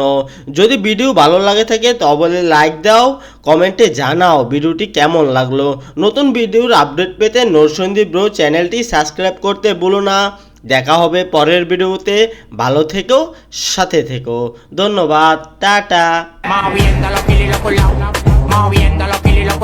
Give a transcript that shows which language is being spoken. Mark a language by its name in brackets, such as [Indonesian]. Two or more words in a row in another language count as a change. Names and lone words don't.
[Bangla] যদি ভিডিও ভালো লাগে থাকে তবে লাইক দাও, কমেন্টে জানাও ভিডিওটি কেমন লাগলো। নতুন ভিডিওর আপডেট পেতে নরসন্দীপ ব্রো চ্যানেলটি সাবস্ক্রাইব করতে ভুলো না। দেখা হবে পরের ভিডিওতে। ভালো থেকো, সাথে থেকো। ধন্যবাদ, টাটা। [Spanish] Moviendo los kilos y los culados, moviendo los kilos.